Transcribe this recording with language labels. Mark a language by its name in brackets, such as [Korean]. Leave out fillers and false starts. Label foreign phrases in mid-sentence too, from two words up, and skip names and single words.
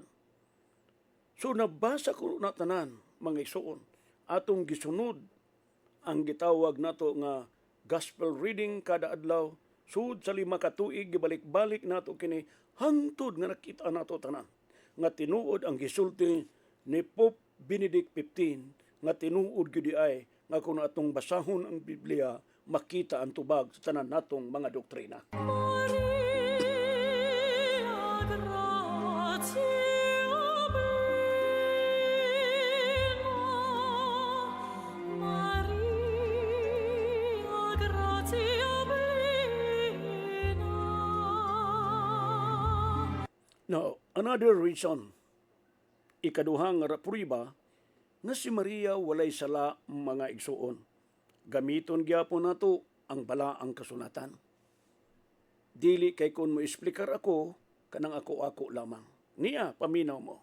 [Cebuano] So nabasa ko na tanan mga igsoon atong gisunod ang gitawag nato nga [English] gospel reading [Cebuano] kada adlaw sud sa 5 ka tuig gibalik-balik nato kini hangtod nga nakita nato tanan nga tinuod ang gisulti ni Pope Benedict XV nga tinuod gyud ay nga kung atong basahon ang Biblia makita ang tubag sa tanan natong mga doktrina. [Latin] Maria gratia plena, Maria gratia plena. [English] Now, another reason, [Cebuano] ikaduhang nga pruiba, na si Maria walay sala mga igsuon. Gamiton gyapon nato ang balaang kasulatan. Dili kay kun mo explicar ako, kanang ako lamang. Niya, paminaw mo.